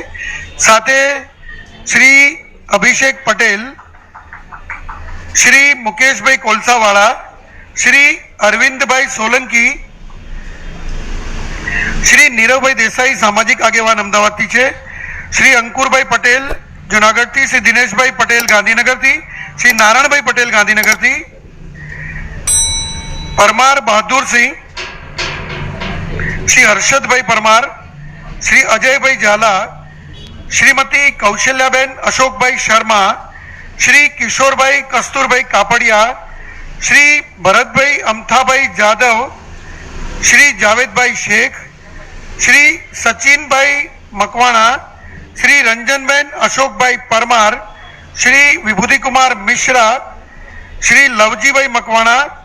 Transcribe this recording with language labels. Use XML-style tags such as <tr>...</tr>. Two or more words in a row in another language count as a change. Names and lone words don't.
<gu>સાથે શ્રી અભિષેક પટેલ, શ્રી મુકેશભાઈ કોલસાવાળા, શ્રી અરવિંદભાઈ સોલંકી, શ્રી નીરવભાઈ દેસાઈ સામાજિક આગેવાન અમદાવાદથી છે, શ્રી અંકુરભાઈ પટેલ જુનાગઢથી, શ્રી દિનેશભાઈ પટેલ ગાંધીનગરથી, શ્રી નારાયણભાઈ પટેલ ગાંધીનગરથી, પરમાર બહાદુરસિંહ, શ્રી હર્ષદભાઈ પરમાર, શ્રી અજયભાઈ ઝાલા, श्रीमती कौशल्याबेन अशोकभाई शर्मा, श्री किशोरभाई कस्तूरभाई कापड़िया, श्री भरतभाई अमथाभाई जादव, श्री जावेदभाई शेख, श्री सचिनभाई मकवाणा, श्री रंजनबेन अशोकभाई परमार, श्री विभूति कुमार मिश्रा, श्री लवजीभाई मकवाणा,</gu>